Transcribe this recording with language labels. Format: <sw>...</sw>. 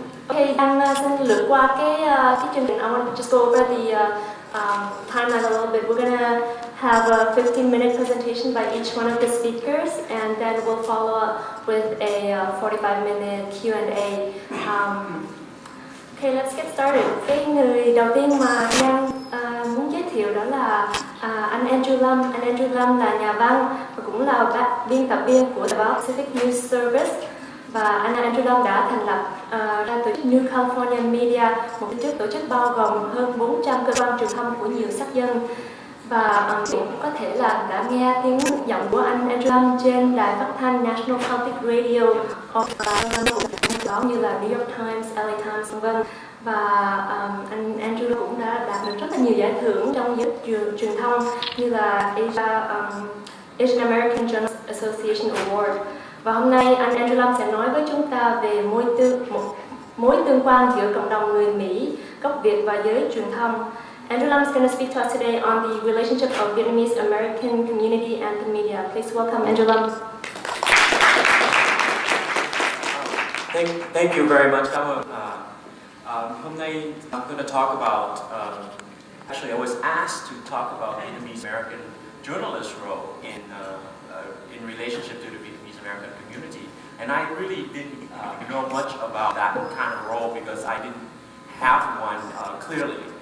<en>Okay, I'm</en> <vi>xin lướt qua cái chương trình.</vi> <en>I want to just go over the timeline a little bit. We're gonna have a 15-minute presentation by each one of the speakers, and then we'll follow up with a 45-minute Q&A. Okay, let's get started.</en> <vi>Cái người đầu tiên mà Giang muốn giới thiệu đó là anh Andrew Lam. Anh Andrew Lam là nhà văn và cũng là biên tập viên của tờ báo Pacific News Service. Và anh Andrew Lam đã thành lập ra tổ chức New California Media, một tổ chức bao gồm hơn 400 cơ quan truyền thông của nhiều sắc dân. Và cũng có thể là đã nghe tiếng giọng của anh Andrew Lam trên đài phát thanh National Public Radio hoặc báo như là New York Times, LA Times, v.v. Và anh Andrew cũng đã đạt được rất là nhiều giải thưởng trong giới truyền thông như là Asian American Journalist Association Award. Và hôm nay anh Andrew Lam sẽ nói với chúng ta về mối tương quan giữa cộng đồng người Mỹ, gốc Việt và giới truyền thông.</vi> <en>Andrew Lam is going to speak to us today on the relationship of Vietnamese American community and the media. Please welcome Andrew Lam. Thank you very much.</en> <vi>Cảm ơn. Hôm nay</vi> <en>I'm going to talk about. Actually, I was asked to talk about Vietnamese American journalist role in relationship to the Vietnamese American community, and I really didn't know much about that kind of role because I didn't have one clearly.</en>